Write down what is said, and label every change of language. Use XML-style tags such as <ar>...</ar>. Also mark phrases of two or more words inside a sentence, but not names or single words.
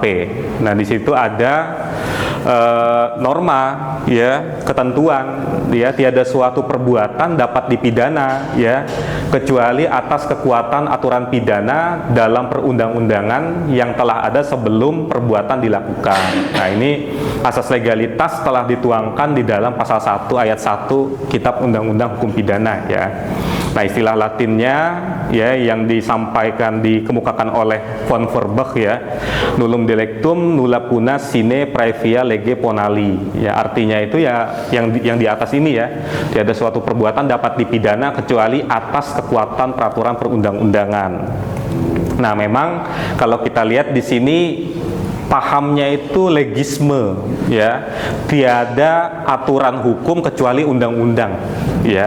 <id>Nah, di situ ada norma ya, ketentuan ya, tiada suatu perbuatan dapat dipidana ya kecuali atas kekuatan aturan pidana dalam perundang-undangan yang telah ada sebelum perbuatan dilakukan. Nah, ini asas legalitas telah dituangkan di dalam pasal 1 ayat 1 kitab undang-undang hukum pidana ya. Nah, istilah Latinnya ya yang disampaikan dikemukakan oleh von Feuerbach ya,</id> <la>nullum delictum nulla puna sine praevia lege ponali</la> <id>ya, artinya itu ya yang di atas ini ya, tiada suatu perbuatan dapat dipidana kecuali atas kekuatan peraturan perundang-undangan. Nah, memang kalau kita lihat di sini pahamnya itu legisme ya, tiada aturan hukum kecuali undang-undang ya.</id>